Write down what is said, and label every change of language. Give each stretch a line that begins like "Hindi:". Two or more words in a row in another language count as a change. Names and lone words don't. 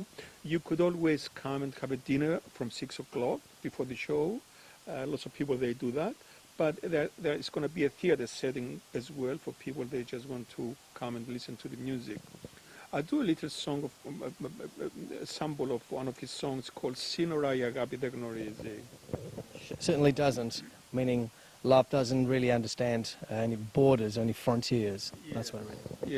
English: You could always come and have a dinner from 6 o'clock before the show. Lots of people, they do that. But there is going to be a theater setting as well for people, they just want to come and listen to the music. I do a little song of a sample of one of his songs called Σύνορα η αγάπη δεν γνωρίζει. Certainly doesn't, meaning love doesn't really understand any borders, only frontiers. Yes. That's what I mean.